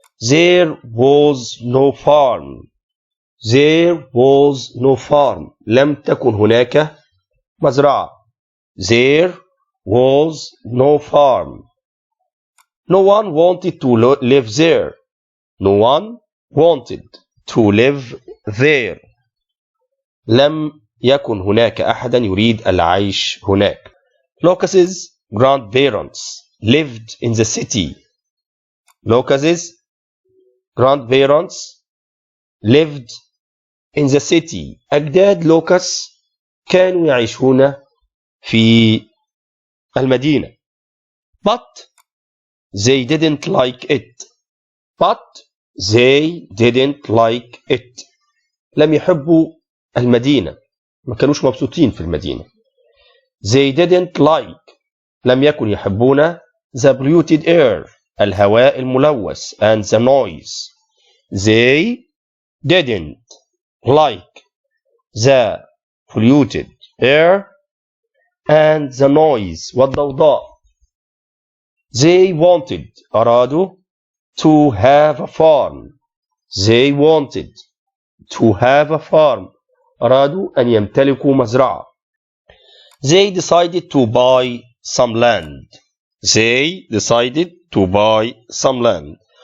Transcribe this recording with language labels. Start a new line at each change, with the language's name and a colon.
English: There was no farm. There was no farm.
Arabic: لم تكن هناك مزرعة.
English: There was no farm. No one wanted to live there. No one wanted to live there.
Arabic: لم يكن هناك أحدا يريد العيش هناك.
English: Lucas's grandparents lived in the city. Lucas's grandparents lived in the city.
Arabic: أجداد لوكاس كانوا يعيشون في المدينة.
English: But they didn't like it. But they didn't like it.
Arabic: لم يحبوا المدينة. ما كانوش مبسوطين في المدينة.
English: They didn't like.
Arabic: لم يكن يحبون
English: the polluted air.
Arabic: الهواء الملوث
English: and the noise. They didn't like the polluted air and the noise
Arabic: والضوضاء.
English: They wanted
Arabic: أرادوا
English: to have a farm. They wanted to have a farm.
Arabic: أرادوا أن يمتلكوا مزرعة.
English: They decided to buy some land. They decided to buy some land.